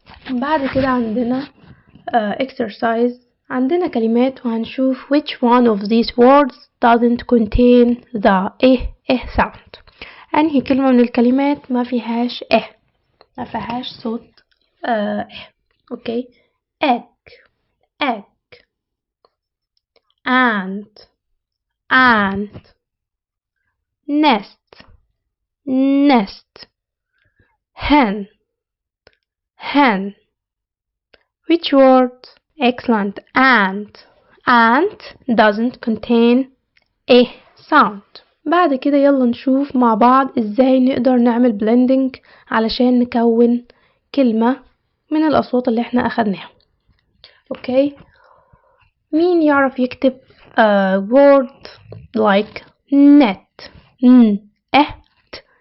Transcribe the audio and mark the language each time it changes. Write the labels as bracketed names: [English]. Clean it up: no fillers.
[Arabic] بعد كده عندنا exercise. عندنا كلمات وهنشوف [English] which one of these words doesn't contain the sound. [Arabic] أنهي كلمة من الكلمات ما فيهاش ما فيهاش صوت اوكي. [English] egg ant nest, nest. Hen, hen. Which word? Excellent. Ant, ant doesn't contain a sound. [Arabic] بعد كده يلا نشوف مع بعض ازاي نقدر نعمل blending علشان نكون كلمة من الأصوات اللي احنا أخدناها. اوكي، مين يعرف يكتب [English] word like net؟ [Arabic] net.